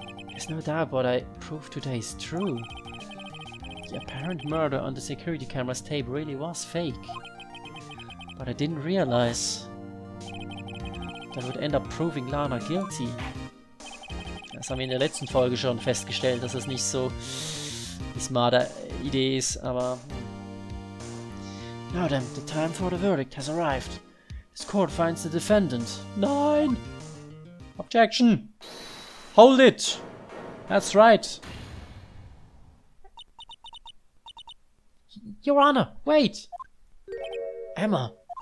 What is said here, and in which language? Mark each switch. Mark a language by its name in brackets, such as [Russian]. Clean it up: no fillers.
[English] There's no doubt what I proved today is true. The apparent murder on the security camera's tape really was fake. But I didn't realize that would end up proving Lana guilty. [German] Das haben wir in der letzten Folge schon festgestellt, dass es nicht so die smarte Idee ist, aber... [English] Now then, the time for the verdict has arrived. This court finds the defendant. [German] Nein! [English] Objection! Hold it! That's right! Your Honor, wait! Emma!